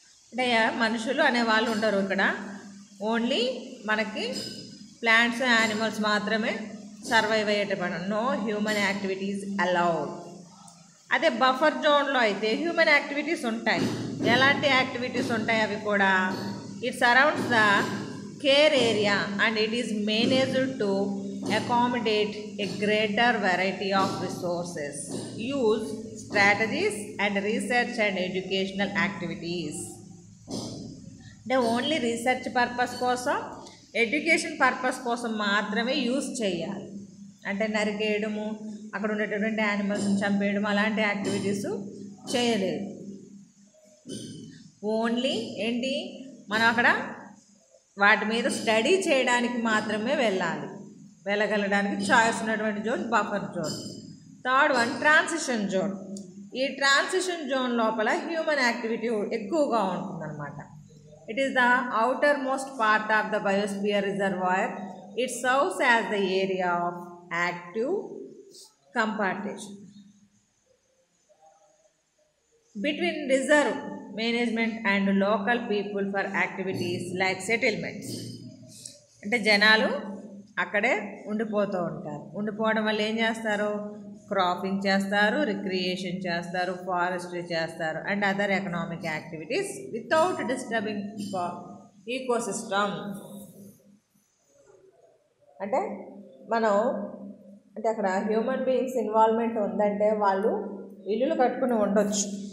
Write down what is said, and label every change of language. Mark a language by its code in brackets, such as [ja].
[te] అంటే మనుషులు అనేవాళ్ళు ఉండరు ఇక్కడ, ఓన్లీ మనకి ప్లాంట్స్ యానిమల్స్ మాత్రమే సర్వైవ్ అయ్యేటప్పుడు. [en] No human activities allowed. [te] అదే బఫర్ జోన్లో అయితే హ్యూమన్ యాక్టివిటీస్ ఉంటాయి. ఎలాంటి యాక్టివిటీస్ ఉంటాయి అవి కూడా? [en] It surrounds the care area and it is managed to accommodate a greater variety of resources. Use strategies and research and educational activities. [te] అంటే only research purpose కోసం, ఎడ్యుకేషన్ పర్పస్ కోసం మాత్రమే use చేయాలి. అంటే నరికేయడము, అక్కడ ఉండేటటువంటి యానిమల్స్ని చంపేయడం అలాంటి యాక్టివిటీస్ చేయలేదు. ఓన్లీ ఏంటి, మనం అక్కడ వాటి మీద స్టడీ చేయడానికి మాత్రమే వెళ్ళగలడానికి చాయిస్ ఉన్నటువంటి zone buffer zone. Third one transition zone. ఈ ట్రాన్సిషన్ జోన్ లోపల హ్యూమన్ యాక్టివిటీ ఎక్కువగా ఉంటుందన్నమాట. [en] It is the outermost part of the biosphere reservoir. It serves as the area of active compartmentation between reserve management and local people for activities like settlements. [te] అంటే జనాలు అక్కడే ఉండిపోతూ ఉంటారు. ఉండిపోవడం వల్ల ఏం చేస్తారు, క్రాపింగ్ చేస్తారు, రిక్రియేషన్ చేస్తారు, ఫారెస్ట్రీ చేస్తారు [en] And other economic activities without disturbing ecosystem. [te] అంటే మనం అంటే అక్కడ హ్యూమన్ బీయింగ్స్ ఇన్వాల్వ్మెంట్ ఉందంటే వాళ్ళు ఇల్లులు కట్టుకుని ఉండొచ్చు.